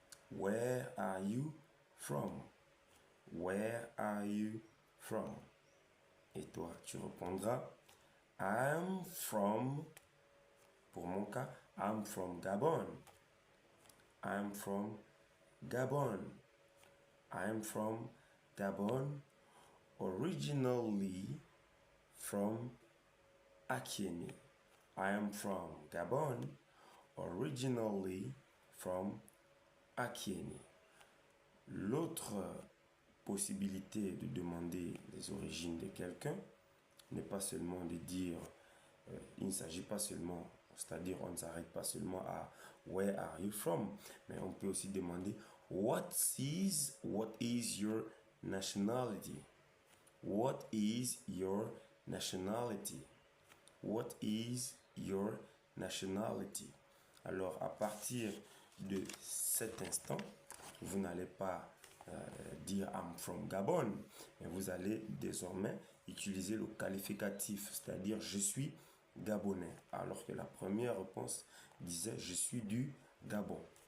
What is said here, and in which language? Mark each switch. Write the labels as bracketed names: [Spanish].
[English] Where are you from? Where are you from? [French] Et toi, tu répondras, [English] I'm from, [French] pour mon cas, [English] I'm from Gabon. I'm from Gabon. I'm from Gabon, originally from Akieni. I am from Gabon, originally from Akieni. [French] L'autre possibilité de demander les origines de quelqu'un n'est pas seulement de dire, il ne s'agit pas seulement, c'est-à-dire on ne s'arrête pas seulement à [English] Where are you from, [French] mais on peut aussi demander [English] What is your nationality? What is your nationality? What is your nationality? [French] Alors, à partir de cet instant, vous n'allez pas dire [English] I'm from Gabon, [French] mais vous allez désormais utiliser le qualificatif, c'est-à-dire je suis gabonais, alors que la première réponse disait je suis du Gabon.